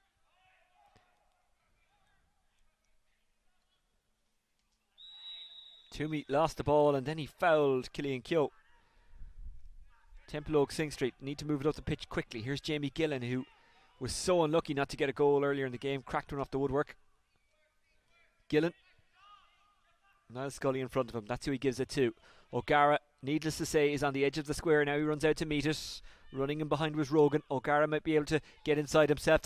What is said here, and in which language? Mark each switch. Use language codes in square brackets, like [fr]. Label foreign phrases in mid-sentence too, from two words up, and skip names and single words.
[en] Toomey lost the ball and then he fouled Killian Keogh. Templeogue Synge Street need to move it up the pitch quickly. Here's Jamie Gillen, who was so unlucky not to get a goal earlier in the game. Cracked one off the woodwork. Gillen. Niall Scully in front of him. That's who he gives it to. O'Gara, needless to say, is on the edge of the square now. He runs out to meet it. Running in behind was Rogan. O'Gara might be able to get inside himself.